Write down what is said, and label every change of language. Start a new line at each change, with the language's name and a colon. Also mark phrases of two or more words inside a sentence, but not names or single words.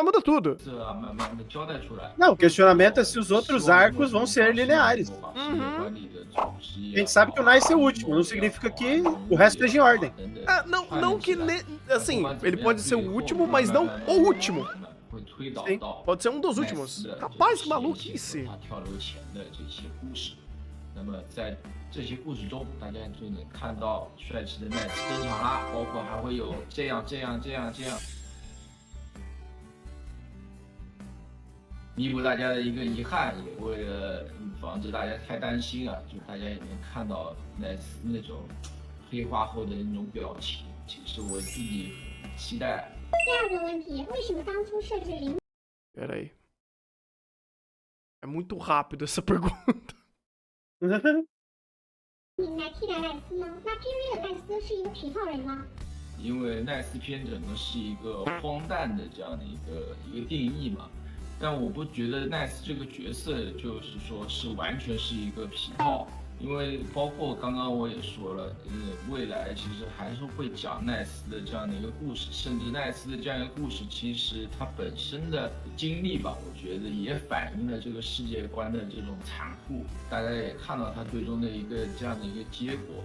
Portuguese: Não, o questionamento é se os outros arcos vão ser lineares. A gente sabe que o Nice é o último, não significa que o resto esteja em ordem. Não que... Assim, ele pode ser o último, mas não o último. Sim. Pode ser um dos últimos. Rapaz, que maluquice.
Chinese: 那么在这些故事中，大家就能看到帅气的奈斯登场啦，包括还会有这样，弥补大家的一个遗憾，也为了防止大家太担心啊，就大家也能看到奈斯那种黑化后的那种表情，其实我自己很期待。第2个问题，为什么当初设置0？
Portuguese: Pera aí. É muito rápido essa pergunta.
Chinese: 你来替代奈斯呢？那 PV 的奈斯是一个皮套人吗？因为奈斯篇整个是一个荒诞的这样的一个定义嘛，但我不觉得奈斯这个角色就是说是完全是一个皮套，因为包括刚刚我也说了，未来其实还是会讲奈斯的这样的一个故事，甚至奈斯的这样一个故事，其实它本身的经历吧，我觉得也反映了这个世界观的这种残酷，大家也看到它最终的一个这样的一个结果。